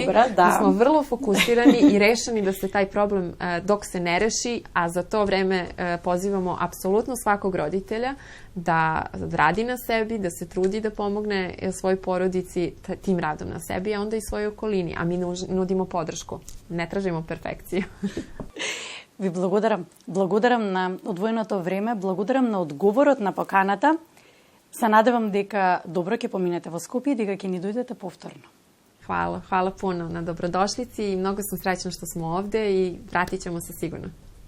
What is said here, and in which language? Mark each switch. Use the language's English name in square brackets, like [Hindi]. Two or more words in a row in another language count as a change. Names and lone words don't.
[Serbian] Mi smo vrlo fokusirani i rešeni da se taj problem dok se ne reši, a za to vreme pozivamo apsolutno svakog roditelja da radi na sebi, da se trudi da pomogne svojoj porodici tim radom na sebi, a onda i svojoj okolini. A mi nudimo podršku. Ne tražimo perfekciju. [Macedonian] Ви благодарам. Благодарам на одвоеното време, благодарам на одговорот на поканата. Се надевам дека добро ќе поминете во Скопје и дека ќе ни дојдете повторно. [Serbian] Hvala puno na dobrodošlici i mnogo sam srećna što smo ovde i vratit ćemo se sigurno.